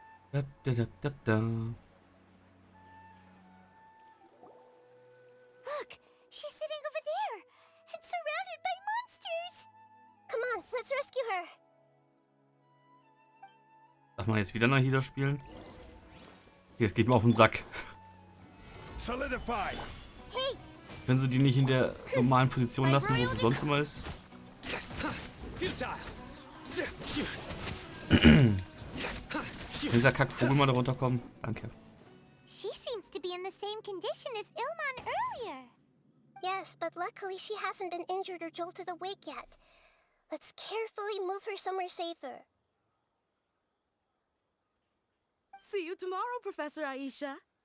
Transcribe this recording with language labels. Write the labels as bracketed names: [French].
[English] Da, da, da, da, da. Look, she's sitting over there and surrounded by monsters. Come on, let's rescue her. [German] Darf man jetzt wieder Nahida spielen? Jetzt geht mir auf den Sack. [English] Solidify! Hey, [German] Können sie die nicht in der normalen Position lassen, wo sie sonst immer ist? Kann dieser Kackvogel mal da runterkommen? Danke. [English] she seems to be in the same condition as Ilman earlier. Yes, but luckily she hasn't been injured or jolted awake yet. Let's carefully move her somewhere safer. See you tomorrow, Professor Aisha.